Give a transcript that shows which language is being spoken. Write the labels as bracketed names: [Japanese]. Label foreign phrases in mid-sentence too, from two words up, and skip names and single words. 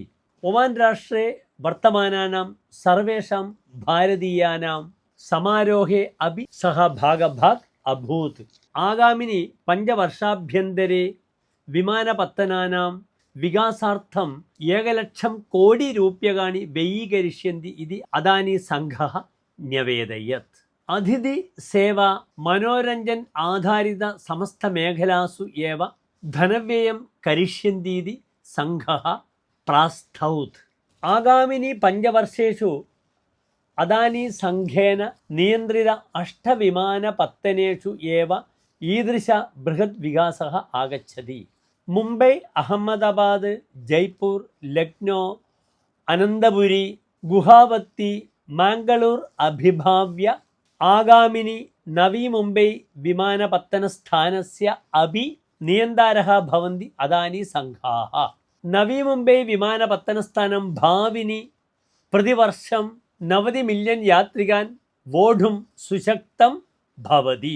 [Sanskrit] ओमान राष्ट्रे वर्तमानानां सर्वेषां भारतीयानां समारोहे अपि सः भागभाग् अभूत्। आगामिनि 5 वर्षाभ्यन्तरे विमानपत्तनानां विकासार्थं 1,00,000 कोटि रूप्यकाणि व्ययीकरिष्यन्ति इति अदानी संघः न्यवेदयत्। അതിഥി സേവ മനോരഞ്ജൻ ആധാരിത സമസ്ത മേഖലാസു ഏവ ധനവ്യയം കരിഷ്യന്തി സംഘഃ പ്രാസ്തൗത്। ആഗാമിനി 5 വർഷേഷു അദാനി സംഘേന നിയന്ത്രിത 8 വിമാനപത്തനേഷു ഏവ ഈദൃശ ബൃഹത് വികാസഃ ആഗച്ഛതി। മുംബൈ, അഹമ്മദാബാദ്, ജയ്പൂർ, ലക്നോ, അനന്തപുരി, ഗുവാഹത്തി, മാംഗ്ലൂർ അഭിഭാവ്യ आगामिनि नवी मुंबई विमानपत्तनस्थानस्य अपि नियन्तारः भवन्ति अदानी संघाः। नवी मुंबई विमानपत्तनस्थानं भाविनि प्रतिवर्षं 90 मिलियन यात्रिकान् वोढुं सुशक्तं भवति।